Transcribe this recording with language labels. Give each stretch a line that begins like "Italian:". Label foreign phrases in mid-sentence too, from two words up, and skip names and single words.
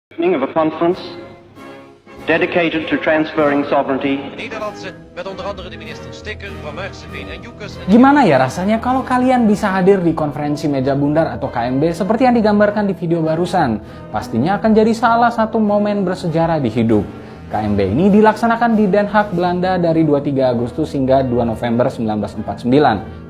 English: Of a conference dedicated to transferring sovereignty.
Dutch: De Nederlandse, met onder andere de minister Stikker, Van Maarseveen en Joekes.
Indonesian: Gimana ya rasanya kalau kalian bisa hadir di konferensi meja bundar atau KMB seperti yang digambarkan di video barusan? Pastinya akan jadi salah satu momen bersejarah di hidup. KMB ini dilaksanakan di Den Haag, Belanda dari 23 Agustus hingga 2 November 1949.